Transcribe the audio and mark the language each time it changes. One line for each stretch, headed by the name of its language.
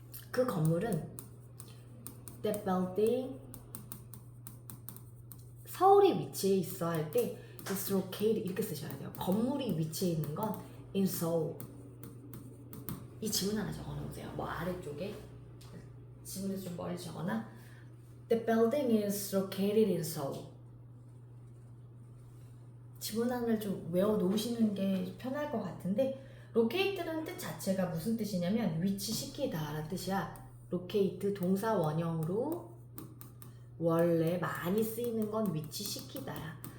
Korean: 그 건물은
English: that building
Korean: 서울에 위치해 있어 할 때
English: it's located
Korean: 이렇게 쓰셔야 돼요. 건물이 위치해 있는 건
English: in Seoul.
Korean: 이 지문 하나 적어놓으세요. 뭐 아래쪽에 지문에서 좀 멀리 적어놔.
English: The building is located in Seoul.
Korean: 지문 하나를 좀 외워놓으시는 게 편할 것 같은데 locate는 뜻 자체가 무슨 뜻이냐면 위치시키다 라는 뜻이야. locate 동사 원형으로 원래 많이 쓰이는 건 위치시키다야.